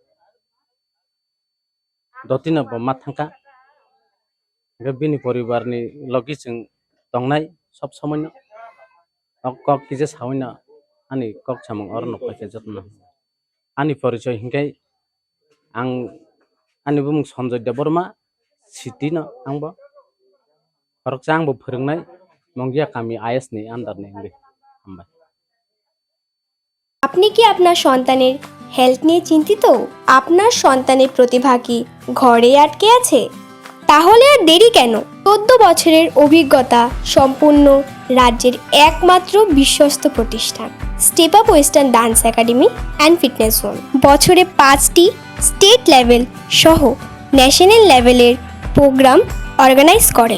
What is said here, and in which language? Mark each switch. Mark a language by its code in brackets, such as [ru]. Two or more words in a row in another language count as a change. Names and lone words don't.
[trp] dotino bo ma thangka bini poribar ni logi chung tongnai sob somoi no kok kije sawui no ani kok samung oro no phaikha jotono ani porichoy hingkai ang ani bumung Sonjoy Debbarma city no angbo khoroksa angbo phwrwngnai Mongia kami IS ni under ni wngwi hambai। [bn] আপনি কি আপনার সন্তানের হেলথ নিয়ে চিন্তিত? আপনার সন্তানের প্রতিভা কি ঘরে আটকে আছে? তাহলে আর দেরি কেন? 14 বছরের অভিজ্ঞতা সম্পূর্ণ রাজ্যের একমাত্র বিশ্বস্ত প্রতিষ্ঠান স্টেপ আপ ওয়েস্টার্ন ডান্স একাডেমি অ্যান্ড ফিটনেস জোন বছরে 5টি [en] state level [bn] সহ [en] national level program organise [bn] করে।